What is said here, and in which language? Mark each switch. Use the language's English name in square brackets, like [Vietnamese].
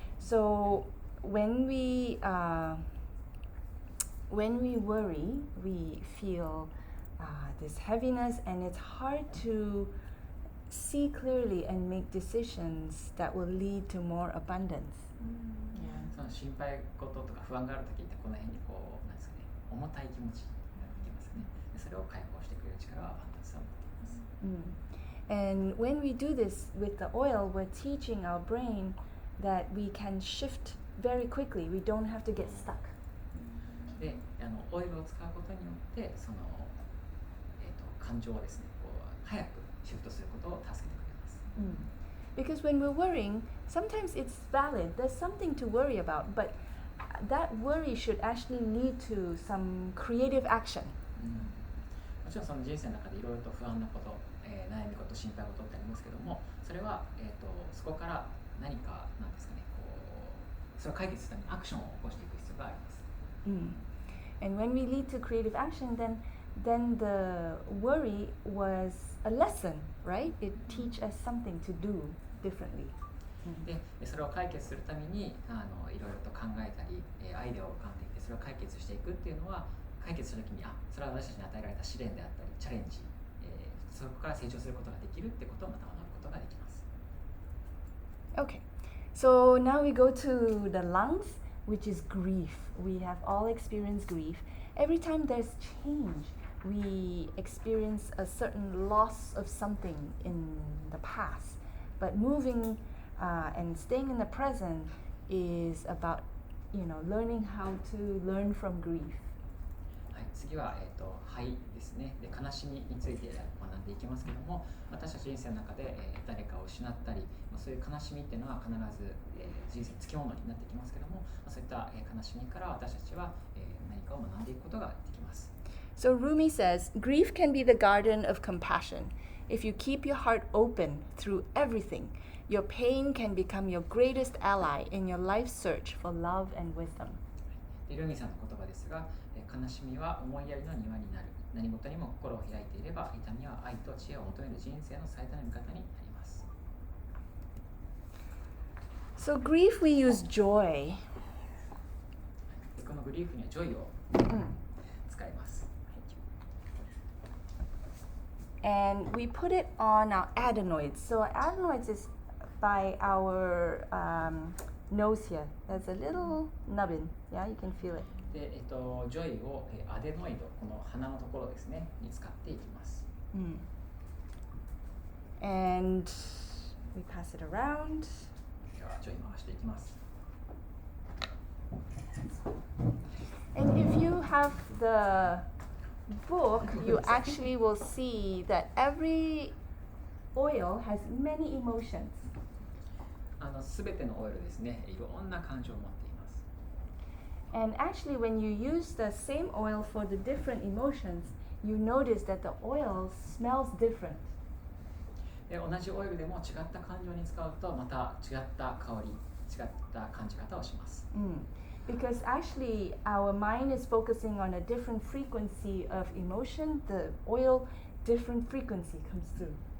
[English] So when we worry, we feel this heaviness, and it's hard to see clearly and make decisions that will lead to more abundance. [Japanese] その心配事とか不安がある時ってこの辺にこうなんですかね、重たい気持ちになってきますよね。でそれを解放してくれる力はアバンダンスを持っています。 [English] And when we do this with the oil, we're teaching our brain that we can shift very quickly. We don't have to get stuck. [Japanese] で、オイルを使うことによってその、感情をですね、こう早くシフトすることを助けてくれます。 [English] Because when we're worrying, sometimes it's valid. There's something to worry about, but that worry should actually lead to some creative action. [Japanese] もちろんその人生の中でいろいろと不安なこと、悩み事、心配事ってありますけども、それは、そこから何かなんですかね、こうそれを解決するためにアクションを起こしていく必要があります。 [English] And when we lead to creative action, then the worry was a lesson, right? It teaches us something to do differently. [Japanese] で、それを解決するためにいろいろと考えたり、アイデアを浮かんでいて、それを解決していくっていうのは、解決した時にそれは私たちに与えられた試練であったりチャレンジ、そこから成長することができるってことをまた学ぶことができます。 [English] Okay, so now we go to the lungs, which is grief. We have all experienced grief. Every time there's change, we experience a certain loss of something in the past. But moving and staying in the present is about, learning how to learn from grief. [Japanese] はい、次は、肺ですね。で、悲しみについて学んでいきますけども、私たち人生の中で、誰かを失ったり、そういう悲しみっていうのは必ず、人生のつきものになってきますけども、そういった、悲しみから私たちは、何かを学んでいくことができます。 [English] So Rumi says, grief can be the garden of compassion. If you keep your heart open through everything, your pain can become your greatest ally in your life's search for love and wisdom. [Japanese] ルミさんの言葉ですが、悲しみは思いやりの庭になる。何事にも心を開いていれば、痛みは愛と知恵を求める人生の最大の味方になります。 [English] So grief, we use joy. [Japanese] このグリーフにはジョイを使います。 [English] And we put it on our adenoids. So adenoids is by our nose here. There's a little nubbin. Yeah, you can feel it. [Japanese] で、ジョイをアデノイド、この鼻のところですね、に使っていきます。 [English] And we pass it around. [Japanese] では、ジョイ回していきます。 [English] And if you have the book, you actually will see that every oil has many emotions. [Japanese] すべてのオイルですね、いろんな感情を持っています。 [English] And actually, when you use the same oil for the different emotions, you notice that the oil smells different. [Japanese] で同じオイルでも違った感情に使うとまた違った香り、違った感じ方をします。 [English] Because actually our mind is focusing on a different frequency of emotion, the oil different frequency comes through.